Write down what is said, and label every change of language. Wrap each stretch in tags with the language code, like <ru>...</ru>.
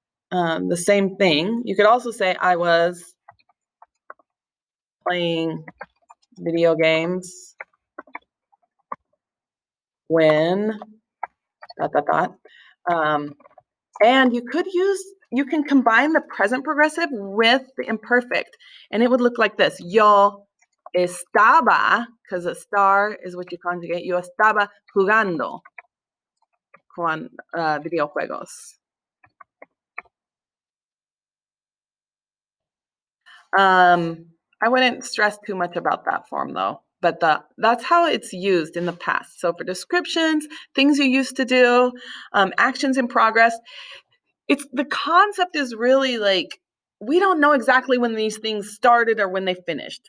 <en>The same thing. You could also say, I was playing video games when dot dot dot. And you can combine the present progressive with the imperfect, and it would look like this.</en> <es>Yo estaba,</es> <en>because a star is what you conjugate.</en> <es>Yo estaba jugando con videojuegos.</es> <en>I wouldn't stress too much about that form though, but that's how it's used in the past. So for descriptions, things you used to do, actions in progress, the concept is really like, we don't know exactly when these things started or when they finished.</en>